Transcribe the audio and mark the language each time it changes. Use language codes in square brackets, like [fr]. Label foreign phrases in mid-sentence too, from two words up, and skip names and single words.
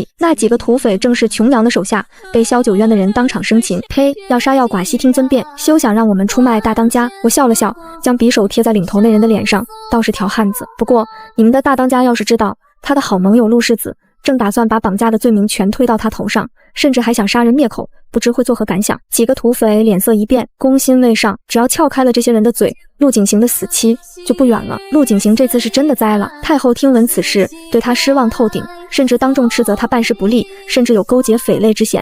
[zh] 那幾個土匪正是瓊娘的手下，被蕭九淵的人當场生擒。呸！要杀要剮，悉聽尊便，休想讓我们出賣大當家。我笑了笑，將匕首貼在領頭那人的臉上，倒是條漢子。不過你們的大當家要是知道他的好盟友陸世子正打算把綁架的罪名全推到他頭上，甚至還想殺人滅口，不知會作何感想。幾個土匪臉色一變，攻心未上，只要撬開了這些人的嘴，陸景行的死期就不遠了。陸景行這次是真的栽了。太后聽聞此事，對他失望透頂，甚至當眾斥責他辦事不力，甚至有勾結匪類之嫌。